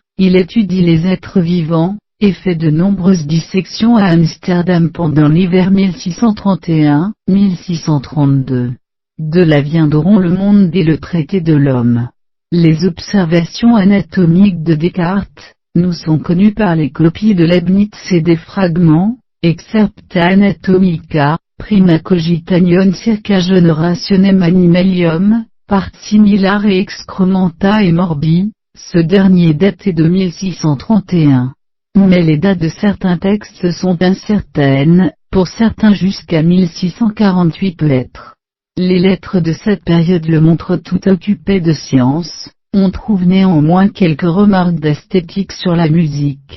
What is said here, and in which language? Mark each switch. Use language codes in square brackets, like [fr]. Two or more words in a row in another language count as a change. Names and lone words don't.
[fr] Il étudie les êtres vivants, et fait de nombreuses dissections à Amsterdam pendant l'hiver 1631-1632. De là viendront le monde et le traité de l'homme. Les observations anatomiques de Descartes nous sont connues par les copies de Leibniz et des fragments, Excerpta Anatomica, Prima Cogitanium circa generationem animalium, part similare excrementa et morbi, ce dernier daté de 1631. Mais les dates de certains textes sont incertaines, pour certains jusqu'à 1648 peut-être. Les lettres de cette période le montrent tout occupé de science. On trouve néanmoins quelques remarques d'esthétique sur la musique.